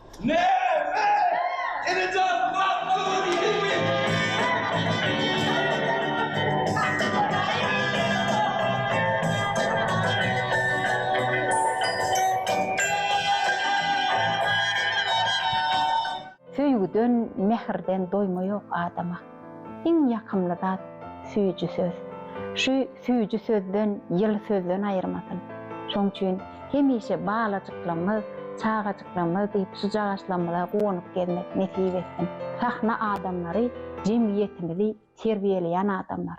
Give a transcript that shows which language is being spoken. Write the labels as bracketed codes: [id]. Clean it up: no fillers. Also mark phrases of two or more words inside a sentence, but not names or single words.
[tr] Ne? Edeceğiz lan! Gidelim mi? [tk] Söýgüden, mehirden doyma yok adama. Iň ýakymly zat süýjü söz. Şu süýjü sözden, ýyl sözden aýyrmasyn. Şoň üçin hemişe balajyklarymyz, çağajyklarymyz diýip sujaşlamada gonyp gelmek nesip etsin. Sahna adamlary jemgyýetimizi terbiýeleýän adamlar.